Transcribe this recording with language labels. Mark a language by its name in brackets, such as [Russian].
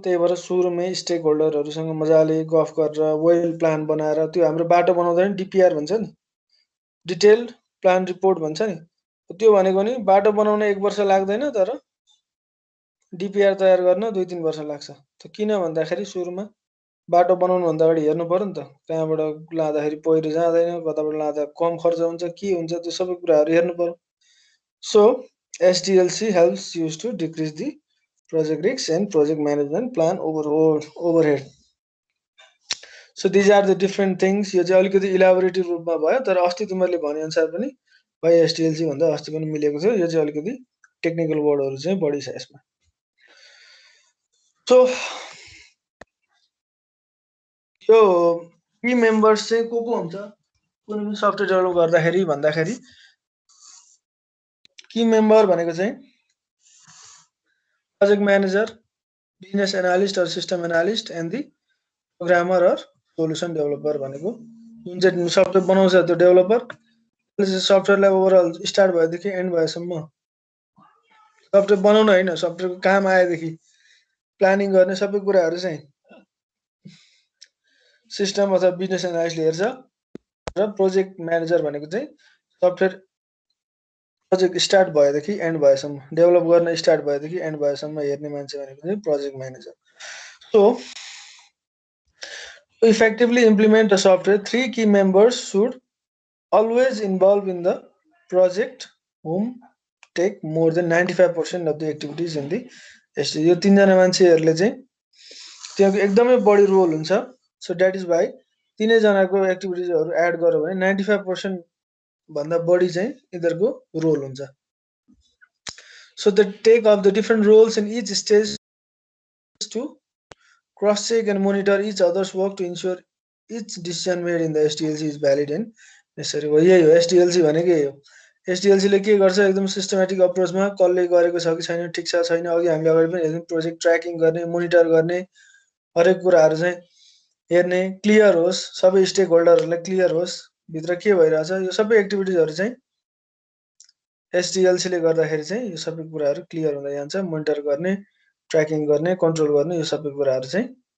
[Nepali] त्यही भएर सुरुमै स्टेक होल्डरहरूसँग मजाले गफ गरेर वेल प्लान बनाएर, त्यो हाम्रो बाटो बनाउँदा नि डिपिआर भन्छ नि, डिटेल्ड प्लान रिपोर्ट भन्छ नि, त्यो भनेको नि बाटो बनाउन 1 वर्ष लाग्दैन, तर डिपिआर तयार गर्न 2-3 वर्ष लाग्छ। त किन भन्दाखेरि सुरुमा बाटो बनाउनुभन्दा अगाडि हेर्नु पर्यो नि त, कहाँबाट लाँदाखेरि पहिरो जाँदैन, कताबाट लाँदा कम खर्च हुन्छ, के हुन्छ, त्यो सबै कुराहरू हेर्नु पर्यो। [English] So SDLC helps you to decrease the project risks and project management plan overhead. So these are the different things. [Nepali] यो चाहिँ अलिकति इलाबोरेटिभ रूपमा भयो, तर अस्ति तिमीहरूले भने अनुसार पनि भाइ SDLC भन्दा अस्ति पनि मिलेको थियो। यो चाहिँ अलिकति टेक्निकल वर्डहरू चाहिँ बढी छ यसमा। सो यो की मेम्बर्स चाहिँ को हुन्छ कुनै पनि सफ्टवेयर डेभलप गर्दाखेरि भन्दाखेरि, की मेम्बर भनेको चाहिँ project manager, business analyst or system analyst and the programmer or solution developer भनेको जुन चाहिँ सफ्टवेयर बनाउँछ त्यो डेभलपर, सफ्टवेयरलाई ओभरअल स्टार्ट भएदेखि एन्ड भएसम्म सफ्टवेयर बनाउन होइन, सफ्टवेयरको काम आएदेखि प्लानिङ गर्ने सबै कुराहरू चाहिँ सिस्टम अथवा बिजनेस एनालिस्टले हेर्छ। र प्रोजेक्ट म्यानेजर भनेको चाहिँ सफ्टवेयर प्रोजेक्ट स्टार्ट भएदेखि एन्ड भएसम्म, डेभलप गर्न स्टार्ट भएदेखि एन्ड भएसम्म हेर्ने मान्छे भनेको चाहिँ project manager. [English] So to effectively implement a software, 3 key members should always involve in the project, whom take more than 95% of the activities in the SDLC. [Nepali] यो 3 जना मान्छेहरूले चाहिँ त्यहाँको एकदमै बढी रोल हुन्छ। [English] so that is why [Nepali] 3 जनाको एक्टिभिटिजहरू add गर्यो भने 95% भन्दा बढी चाहिँ यिनीहरूको रोल हुन्छ। [English] So the take off the different roles in each stage to cross-check and monitor each other's work to ensure each decision made in the SDLC is valid and necessary. [Nepali] यही हो SDLC भनेको यही हो। SDLC ले के गर्छ, एकदम systematic अप्रोचमा कसले गरेको छ कि छैन, ठिक छ छैन, अघि हामीले अगाडि पनि हेर्यौँ, प्रोजेक्ट ट्र्याकिङ गर्ने, मोनिटर गर्ने, हरेक कुराहरू चाहिँ हेर्ने, क्लियर होस्, सबै स्टेक होल्डरहरूलाई क्लियर होस् भित्र के भइरहेछ, यो सबै एक्टिभिटिजहरू चाहिँ SDLC ले गर्दाखेरि चाहिँ यो सबै कुराहरू क्लियर हुँदै जान्छ। मोनिटर गर्ने, ट्र्याकिङ गर्ने, कन्ट्रोल गर्ने, यो सबै कुराहरू चाहिँ